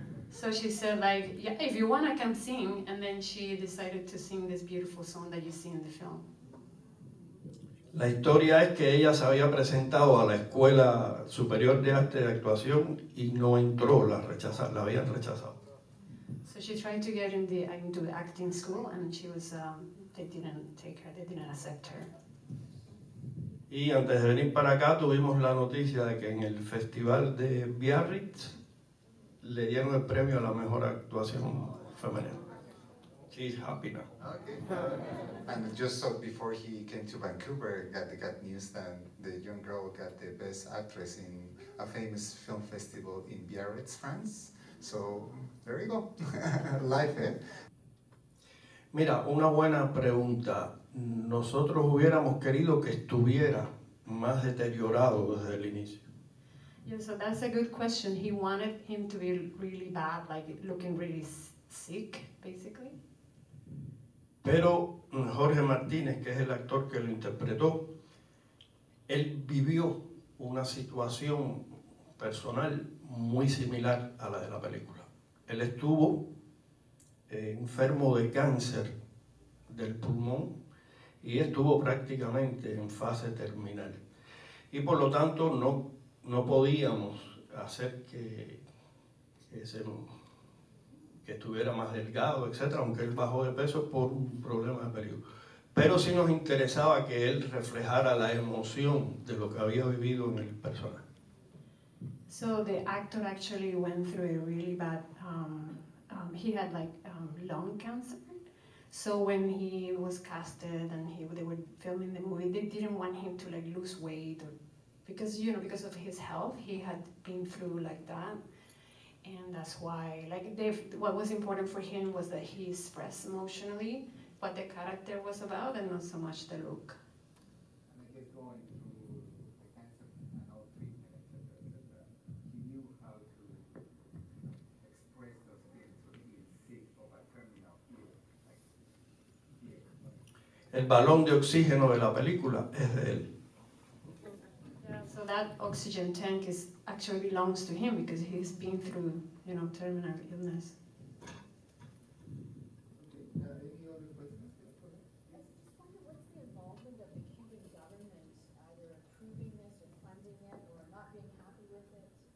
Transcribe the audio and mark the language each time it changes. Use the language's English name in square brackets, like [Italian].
[English] So she said like, yeah, if you want I can sing, and then she decided to sing this beautiful song that you see in the film. [Spanish] La historia es que ella se había presentado a la Escuela Superior de Arte de Actuación y no entró, la habían rechazado. [English] So she tried to get into the acting school, and she was, they didn't take her, they didn't accept her. [Spanish] Y antes de venir para acá tuvimos la noticia de que en el Festival de Biarritz le dieron el premio a la mejor actuación femenina. [English] She's happy now. Okay. And just so before he came to Vancouver, got news that the young girl got the best actress in a famous film festival in Biarritz, France. So there you go. Life, eh? [Spanish] Mira, una buena pregunta. Nosotros hubiéramos querido que estuviera más deteriorado desde el inicio. [English] Yeah, so that's a good question. He wanted him to be really bad, like looking really sick, basically. [Spanish] Pero Jorge Martínez, que es el actor que lo interpretó, él vivió una situación personal muy similar a la de la película. Él estuvo enfermo de cáncer del pulmón y estuvo prácticamente en fase terminal. Y por lo tanto no podíamos hacer que estuviera más delgado, etc., aunque él bajó de peso por un problema de periodo. Pero sí nos interesaba que él reflejara la emoción de lo que había vivido en el personaje. [English] So the actor actually went through a really bad, he had like lung cancer. So when he was casted and they were filming the movie, they didn't want him to like lose weight, or, because of his health, he had been through like that. And that's why, like, what was important for him was that he expressed emotionally what the character was about and not so much the look. And I guess going through the cancer and all treatment, etc., he knew how to express those feelings when he is sick of a terminal illness, like here. [Spanish] El balón de oxígeno de la película es de él. [English] Yeah, so that oxygen tank actually belongs to him because he's been through, terminal illness. Okay, any other questions? Just wonder what's the involvement of the Cuban government either approving this or funding it or not being happy with it?